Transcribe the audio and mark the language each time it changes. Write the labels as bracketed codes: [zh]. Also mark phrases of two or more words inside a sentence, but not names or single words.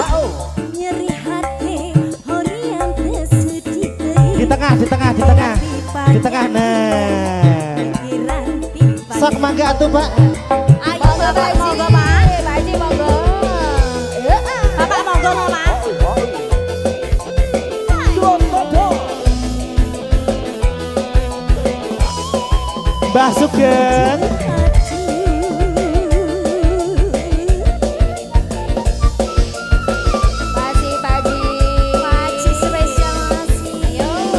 [id] Di tengah, di tengah, di tengah. Di tengah nah. [su] Sok mangga atuh Pak. [jv] Ayo Bapak monggo Pak. Pak Haji monggo. Bapak monggo Mas. Mbah Sugeng. [id] Pak Haji spesial nasi. Ayo.